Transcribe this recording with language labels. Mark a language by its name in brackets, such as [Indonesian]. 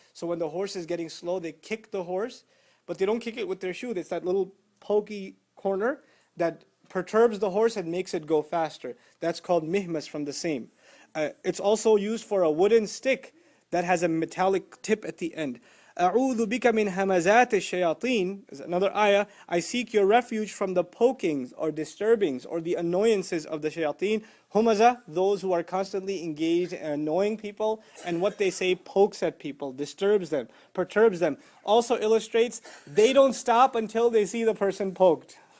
[English] So when the horse is getting slow, they kick the horse. But they don't kick it with their shoe. It's that little pokey corner that perturbs the horse and makes it go faster. That's called mihmaz from the same. It's also used for a wooden stick that has a metallic tip at the end. [Arabic] أعوذ بك من همزات الشياطين [English] is another ayah. I seek your refuge from the pokings or disturbings or the annoyances of the shayateen. Humazah, those who are constantly engaged in annoying people, and what they say pokes at people, disturbs them, perturbs them. Also illustrates they don't stop until they see the person poked.